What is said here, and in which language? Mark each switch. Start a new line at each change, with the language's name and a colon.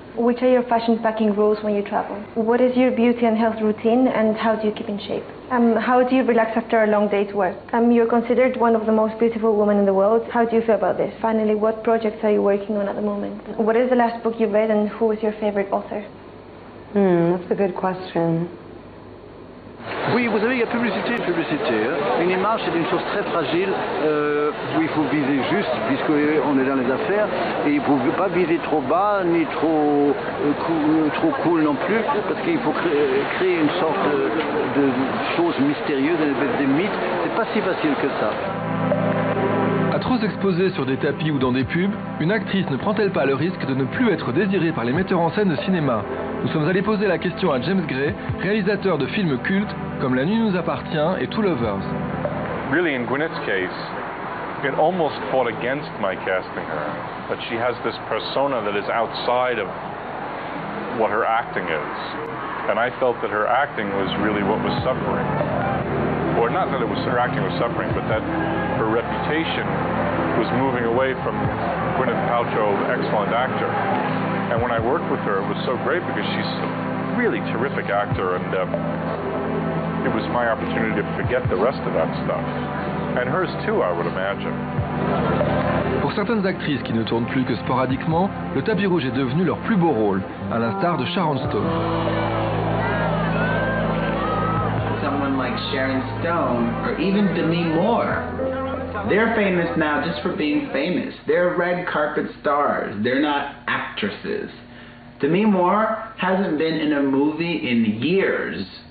English: Which are your fashion packing rules when you travel? What is your beauty and health routine, and how do you keep in shape? How do you relax after a long day's work? You're considered one of the most beautiful women in the world. How do you feel about this? Finally, what projects are you working on at the moment? What is the last book you read, and who is your favorite author? That's a good question.
French: Oui, vous savez, il y a publicité et publicité. Hein. Une image, c'est une chose très fragile où il faut viser juste, puisqu'on est dans les affaires, et il ne faut pas viser trop bas, ni trop cool non plus, parce qu'il faut créer une sorte de chose mystérieuse, des mythes. C'est pas si facile que ça. À trop s'exposer sur des tapis ou dans des pubs, une actrice ne prend-elle pas le risque de ne plus être désirée par les metteurs en scène de cinéma? Nous sommes allés poser la question à James Gray, réalisateur de films cultes comme La Nuit nous appartient et Two Lovers.
English: Really, in Gwyneth's case, it almost fought against my casting her. That she has this persona that is outside of what her acting is. And I felt that her acting was really what was suffering. Or not that it was her acting was suffering, but that her reputation was moving away from Gwyneth Paltrow, excellent actor. And when I worked with her, it was so great because she's a really terrific actor, and it was my opportunity to forget the rest of that stuff. And hers too, I would imagine.
French: Pour certaines actrices qui ne tournent plus que sporadiquement, le tapis rouge est devenu leur plus beau rôle, à l'instar de Sharon Stone.
English: Someone like Sharon Stone or even Demi Moore. They're famous now just for being famous. They're red carpet stars. They're not actresses. Demi Moore hasn't been in a movie in years.